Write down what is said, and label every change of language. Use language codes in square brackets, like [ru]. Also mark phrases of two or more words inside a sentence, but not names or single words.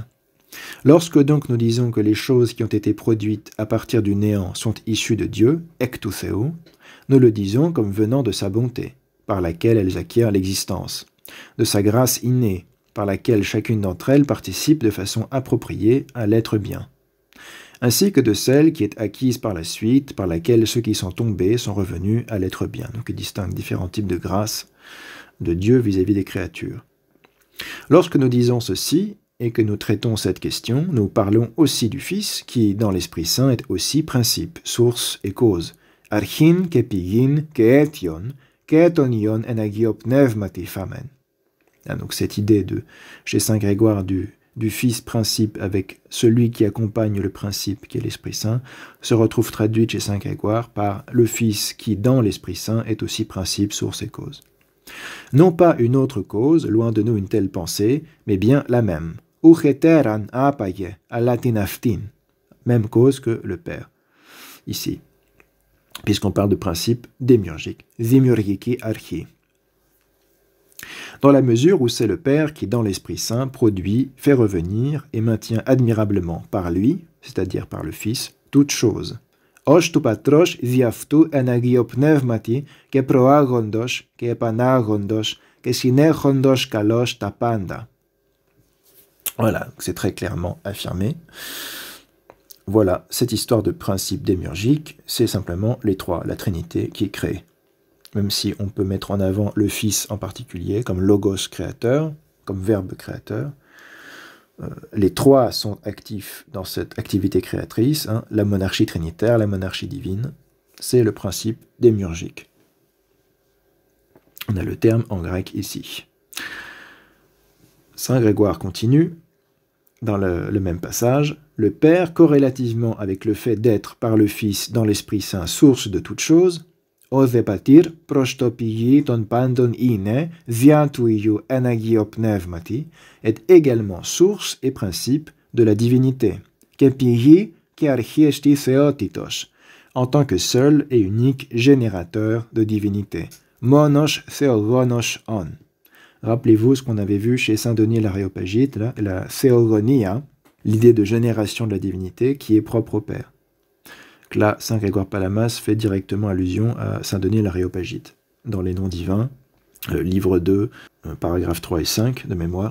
[fr] Lorsque donc nous disons que les choses qui ont été produites à partir du néant sont issues de Dieu, [el] εκ του Θεού, [fr] nous le disons comme venant de sa bonté, par laquelle elles acquièrent l'existence, de sa grâce innée, par laquelle chacune d'entre elles participe de façon appropriée à l'être bien, ainsi que de celle qui est acquise par la suite, par laquelle ceux qui sont tombés sont revenus à l'être bien. Donc il distingue différents types de grâce de Dieu vis-à-vis des créatures. Lorsque nous disons ceci, et que nous traitons cette question, nous parlons aussi du Fils, qui, dans l'Esprit Saint, est aussi principe, source et cause. [el] Αρχήν και πηγήν και αίτιον, και τον Υιόν εν Αγίω Πνεύματι φαμέν. [fr] Donc cette idée chez Saint Grégoire du Fils principe avec celui qui accompagne le principe qui est l'Esprit Saint se retrouve traduite chez Saint Grégoire par le Fils qui dans l'Esprit Saint est aussi principe, source et cause. Non pas une autre cause, loin de nous une telle pensée, mais bien la même. [el] Ουχ ετέραν, άπαγε, αλλά την αυτήν. [fr] Même cause que le Père, ici, puisqu'on parle de principe démiurgique, [el] δημιουργική αρχή. [fr] Dans la mesure où c'est le Père qui, dans l'Esprit Saint, produit, fait revenir et maintient admirablement par lui, c'est-à-dire par le Fils, toutes choses. [el] Ως του πατρός δι' αυτού εν Αγίο Πνεύματι και προάγοντος και επανάγοντος και συνέχοντος καλώς τα πάντα. [fr] Voilà, c'est très clairement affirmé. Voilà, cette histoire de principe démiurgique, c'est simplement les trois, la Trinité qui crée. Même si on peut mettre en avant le Fils en particulier, comme logos créateur, comme verbe créateur, les trois sont actifs dans cette activité créatrice, hein, la monarchie trinitaire, la monarchie divine, c'est le principe démiurgique. On a le terme en grec ici. Saint Grégoire continue, dans le même passage, le Père, corrélativement avec le fait d'être par le Fils dans l'Esprit Saint source de toutes choses, [el] ο δε πατήρ προς το πηγή των πάντων είναι, δια του Υιού εν Αγίο Πνεύματι, [fr] est également source et principe de la divinité, [el] και πηγή και αρχή εστι θεότητος, [fr] en tant que seul et unique générateur de divinité, [el] μόνος θεογόνος ων. [fr] Rappelez-vous ce qu'on avait vu chez Saint Denis l'Aréopagite, la théogonia, l'idée de génération de la divinité qui est propre au Père. Là, Saint Grégoire Palamas fait directement allusion à Saint Denis l'Aréopagite, dans les noms divins, livre 2, paragraphes 3 et 5 de mémoire.